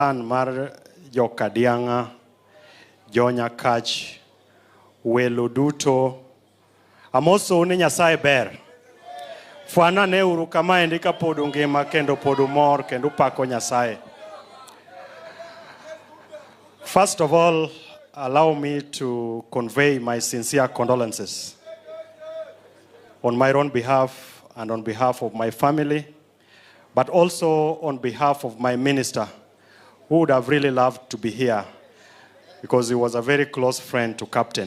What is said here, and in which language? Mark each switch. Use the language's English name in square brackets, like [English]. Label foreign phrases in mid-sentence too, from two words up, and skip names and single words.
[Luo (Kenya and Tanzania)] mar Jokadianga, Jonyakach, welo duto, amoso ne Nyasaye ber. Fwana ne uru kama endika podu ngima kendo podu mor kendo pako Nyasaye. [English] First of all, allow me to convey my sincere condolences on my own behalf and on behalf of my family, but also on behalf of my minister, who would have really loved to be here because he was a very close friend to Captain.